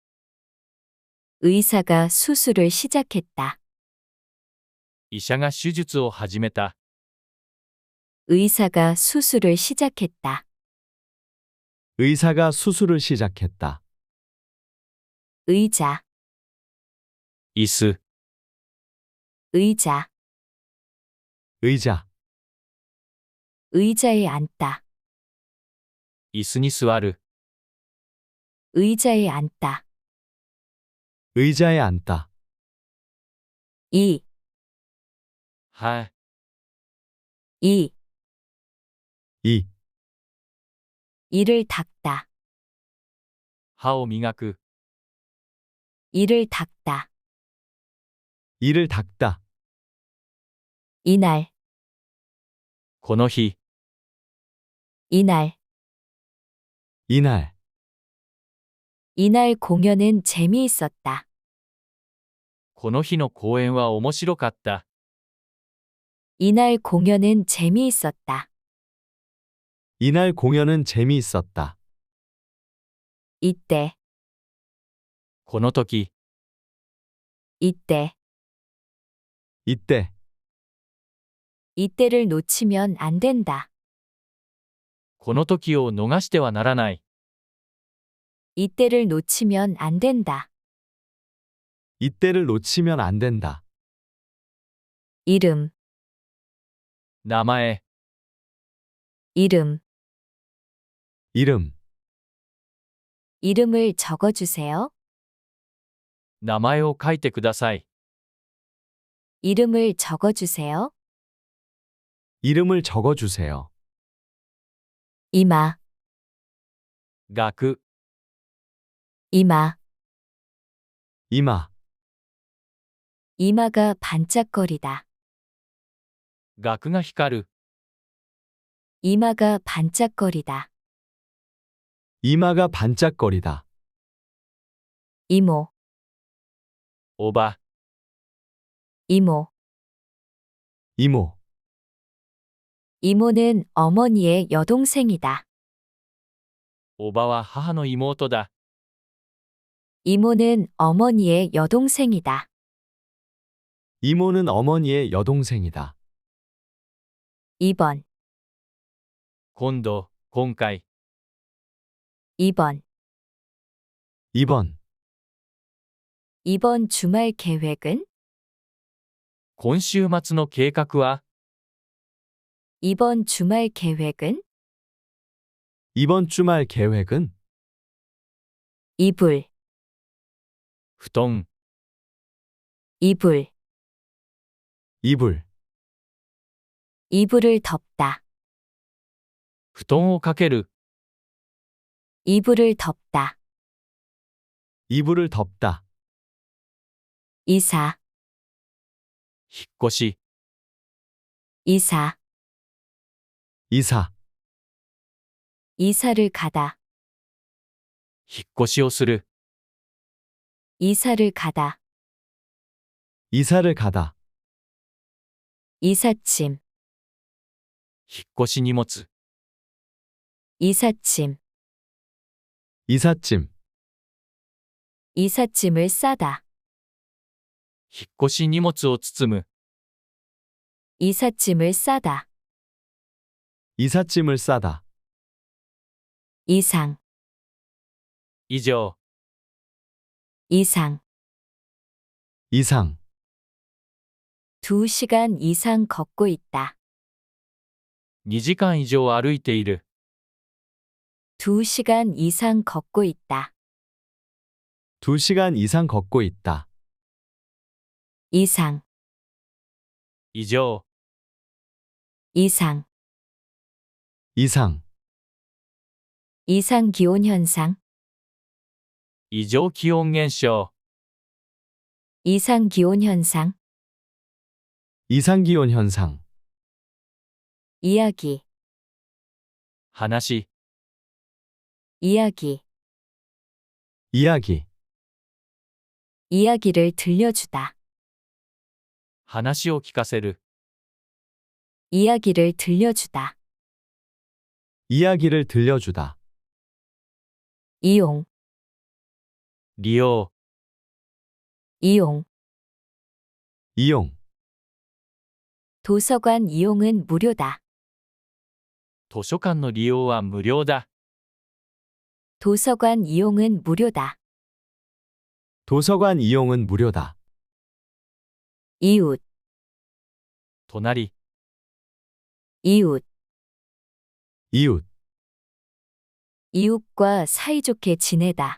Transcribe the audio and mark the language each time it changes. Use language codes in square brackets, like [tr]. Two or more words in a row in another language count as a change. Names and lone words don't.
[ko] 의사가 수술을 시작했다. [ja] 医者が手術を始めた。 [ko] 의사가 수술을 시작했다. 의사가 수술을 시작했다. 의자. [ja] 椅子、 [ko] 의자. 의자, 의자에 앉다. [ja] 椅子に座る、 [ko] 의자에 앉다. 의자에 앉다. 이. [ja] はい、 [ko] 이. 이, 이를 닦다. [ja] 歯を磨く、 [ko] 이를 닦다. 이를 닦다. 이날. [ja] この日、 [ko] 이날. 이날, 이날 공연은 재미있었다. [ja] この日の公演は面白かった。 [ko] 이날 공연은 재미있었다. 이날 공연은 재미있었다. 이때. [ja] この時、 [ko] 이때. 이때, 이때를 놓치면 안 된다. [ja] この時を逃してはならない。 [ko] 이때를 놓치면 안 된다. 이때를 놓치면 안 된다. 이름. [ja] 名前、 [ko] 이름. 이름, 이름을 적어주세요. [ja] 名前を書いてください。 [ko] 이름을 적어주세요. 이름을 적어주세요. 이마. [ja] 額、 [ko] 이마. 이마, 이마가 반짝거리다. [ja] 額が光る、 [ko] 이마가 반짝거리다. 이마가 반짝거리다. 이모. [ja] おば、 [ko] 이모. 이모, 이모는 어머니의 여동생이다. [ja] おばは母の妹だ。 [ko] 이모는 어머니의 여동생이다. 이모는 어머니의 여동생이다. 이번. [ja] 今度、今回、 [ko] 이번. 이번, 이번 주말 계획은? [ja] 今週末の計画は？ [ko] 이번 주말 계획은? 이번 주말 계획은? 이불. [ja] 布団、 [ko] 이불, 이불, 이불을 덮다. [ja] 布団をかける、 [ko] 이불을 덮다. 이불을 덮다. 이사, [ja] 引っ越し、 [ko] 이사, 이사, 이사를 가다. [ja] 引っ越しをする、 [ko] 이사를 가다. 이사를 가다. 이삿짐, [ja] 引っ越し荷物、 [ko] 이삿짐, 이삿짐, 이삿짐을 싸다. [ja] 引っ越し荷物を包む、 [ko] 이삿짐을 싸다. 이삿짐을 싸다. 이상, [ja] 以上、 [ko] 이상. 이상, 2시간 이상 걷고 있다. [ja] 2 時間以上歩いている、 [ko] 2시간 이상 걷고 있다. 2시간 이상 걷고 있다. 이상, [ja] 以上、 [ko] 이상. 이상, 이상 기온 현상, [ja] 異常気温現象、 [ko] 이상 기온 현상. 이상기온 현상, 이야기, [ja] 話、 [ko] 이야기. 이야기, 이야기를 들려주다. [ja] 話を聞かせる、 [ko] 이야기를 들려주다. 이야기를 들려주다. 이용, [ja] 利用、 [ko] 이용. 이용, 도서관 이용은 무료다. [ja] 図書館の利用は無料だ、 [ko] 도서관 이용은 무료다. 도서관 이용은 무료다. 이웃, [ja] 隣、 [ko] 이웃. 이웃, 이웃과 사이좋게 지내다.